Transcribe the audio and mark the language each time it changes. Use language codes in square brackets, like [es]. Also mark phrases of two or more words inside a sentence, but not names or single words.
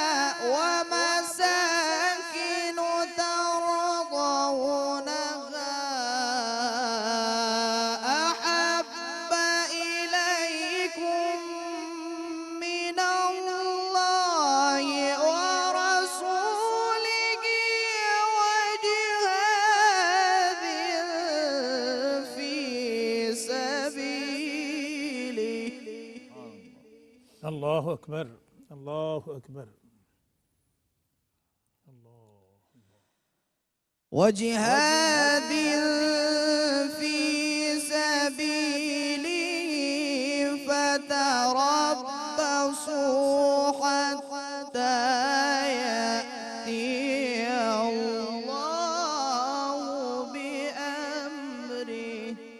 [ar] ومساكن ترضونها أحب إليكم من الله ورسوله وجهاد في سبيله اللہ اکبر. اللہ اکبر. وجهاد في سبيله فتربصوا حتى يأتي الله بأمره